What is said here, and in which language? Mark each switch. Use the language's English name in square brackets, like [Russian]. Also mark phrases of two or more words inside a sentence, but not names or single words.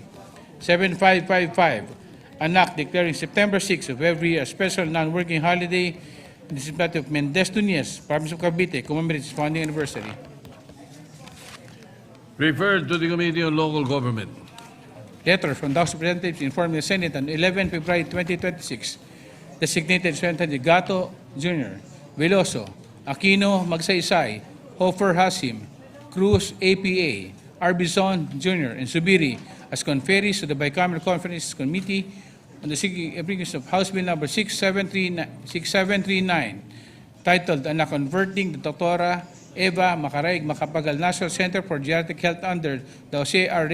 [English] 7555, an act declaring September 6 of every year a special non-working holiday in the municipality of Mendez Tuñez, province of Cavite, commemorates its founding anniversary. Referred to the Committee on Local Government. Letter from the House of Representatives informing the Senate on 11 February 2026, designated Senator Gato Jr., Veloso, Aquino Magsaysay, Hofer Hasim, Cruz APA, Arbizon Jr., and Subiri as conferees to the Bicameral Conference Committee on the application of House Bill number 6739, titled "An Converting the Dr. Eva Macaraig Macapagal National Center for Geriatric Health under the Jose R.